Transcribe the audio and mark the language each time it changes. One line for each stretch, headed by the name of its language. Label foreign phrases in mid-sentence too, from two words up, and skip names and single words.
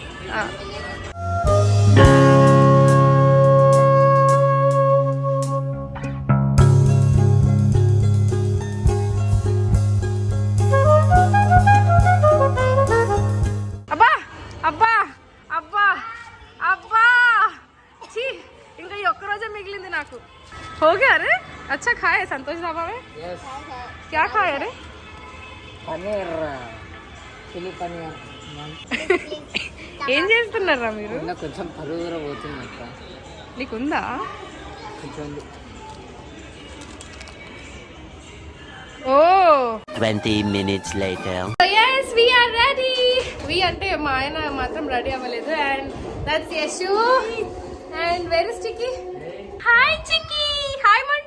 Telugu: అబ్బా అబ్బా అబ్బా అబ్బా, ఇంకా ఈ ఒక్కరోజే మిగిలింది నాకు.
Hindi: हो गया? अरे अच्छा खाए संतोष ढाबा में? यस. क्या खाए? अरे पनीर, चिली पनीर.
Telugu: ఏం చేస్తున్నారా మీరు? కొంచెం పరుగుర పోతుంది అక్క. నీకుందా? కొంచెం ఓ
English: 20 minutes later. yes we are ready. we
Telugu: అంటే మా ఆయన మాత్రం రెడీ అవ్వలేదు.
English: And that's యశు. And where is చిక్కి? Hi చిక్కి. Hi man.